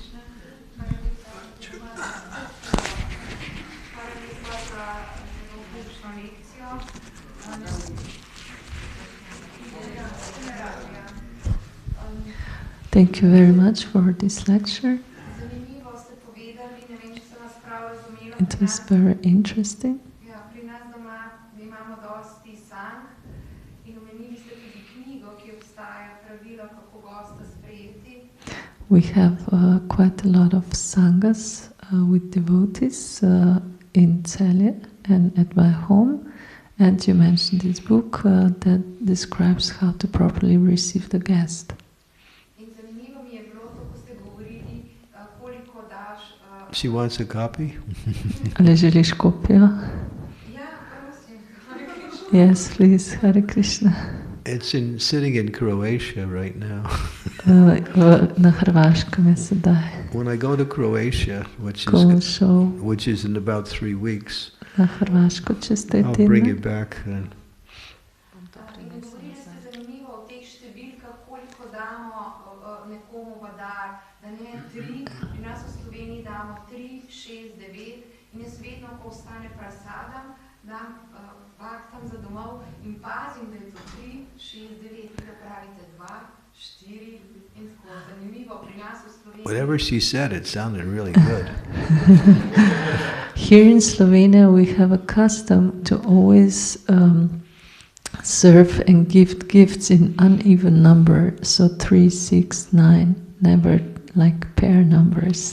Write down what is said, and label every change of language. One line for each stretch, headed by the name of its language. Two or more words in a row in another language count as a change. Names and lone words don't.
English: Thank you very much for this lecture. It was very interesting.
Slovenian: In omenili ste tudi knjigo, ki obstaja, pravila, kako gosta
English: we have quite a lot of sanghas with devotees in Celje and at my home. And you mentioned this book that describes how to properly receive the guest. She wants a copy?
Slovenian: Ali želiš kopijo?
English: Yes, please, Hare Krishna. It's sitting in Croatia right now.
Slovenian: Na Hrvaškem je sedaj.
English: When I go to Croatia, which is in about 3 weeks,
Slovenian: Na Hrvaško čez 3
English: I'll
Slovenian: tedne.
English: bring it back then.
Slovenian: Da ne 3, pri nas v Sloveniji damo 3, 6, 9 in jaz vedno, ko ostane prasadam, dam vaktam za domov in pazim, da je to 3, 6, 9, da pravite 2, 4 in tako zanimivo pri nas v Sloveniji.
English: Whatever she said, it sounded really good. Here in Slovenia we have a custom to always serve and give gifts in uneven number, so 3, 6, 9, never like pair numbers.